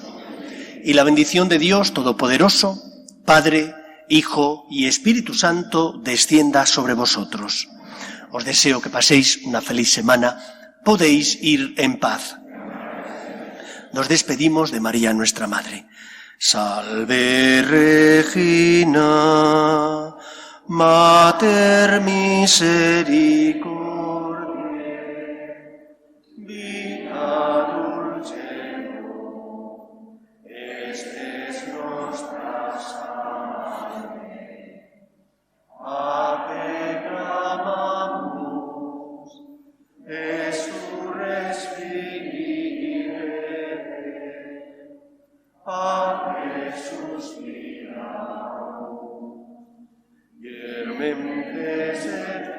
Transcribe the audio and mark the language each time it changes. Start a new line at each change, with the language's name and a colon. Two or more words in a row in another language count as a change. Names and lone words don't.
Spanish: Y la bendición de Dios Todopoderoso, Padre, Hijo y Espíritu Santo, descienda sobre vosotros. Os deseo que paséis una feliz semana. Podéis ir en paz. Nos despedimos de María, nuestra Madre.
Latin: Salve Regina, Mater Misericordiae, vita dulcedo, estes nostra salve. A te clamamus,
Spanish: a Jesús miramos, y el